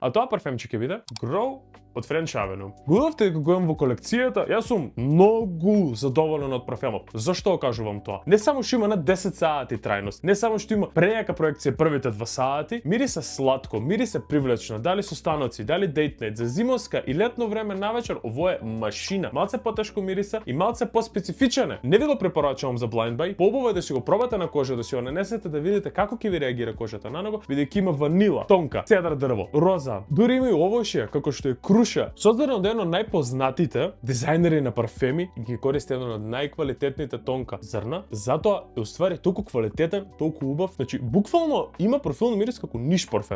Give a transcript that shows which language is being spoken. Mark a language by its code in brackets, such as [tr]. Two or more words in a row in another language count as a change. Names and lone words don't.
[mk] А тоа парфемче ќе биде Grow од French Avenue. Гудовте дека го имам во колекцијата, јас сум многу задоволен од парфемот. Зашто кажувам тоа? Не само што има на 10 сати трајност, не само што има прејака проекција првите 2 сати, мирисе сладко, мирисе привлечно, дали состаноци, дали [en] date night, [mk] за зимовска и летно време навечер, ово е машина. Малце потешко мирисе и малце поспецифичен е. Не ви го препорачувам за [en] blind buy, [mk] поубаво е да си го пробате на кожа, да си го нанесете да видите како ќе ви реагира кожата на него, бидејќи има ванила, тонка, цедар дрво, роза, дури има и овошје, како што е круша. Создаден од едно од најпознатите дизајнери на парфеми, ги користи едно од најквалитетните тонка зрна, затоа е уствари толку квалитетен, толку убав, значи буквално има профилно мирис како ниш парфем.